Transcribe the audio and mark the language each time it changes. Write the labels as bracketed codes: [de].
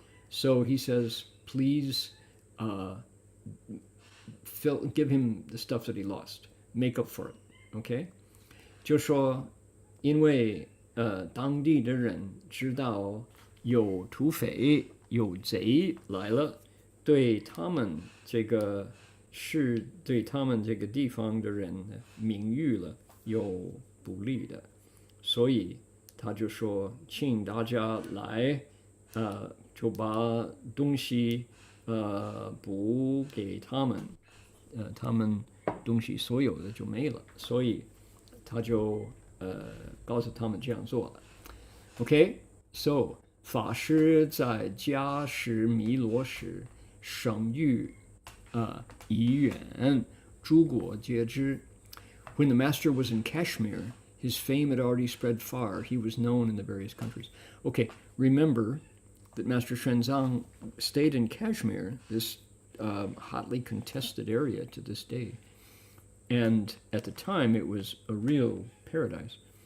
[en] So he says, please give him the stuff that he lost, make up for it, okay? [zh] 就说因为当地的人知道有土匪有贼来了，对他们这个是对他们这个地方的人名誉了有不利的，所以他就说请大家来，就把东西补给他们，他们东西所有的就没了，所以他就告诉他们这样做了。 [en] Okay, so [zh] 法师在加时弥罗时，声誉已远，诸国皆知。 [en] When the master was in Kashmir, his fame had already spread far. He was known in the various countries. Okay, remember that Master Xuanzang stayed in Kashmir, this hotly contested area to this day. And at the time, it was a real paradise.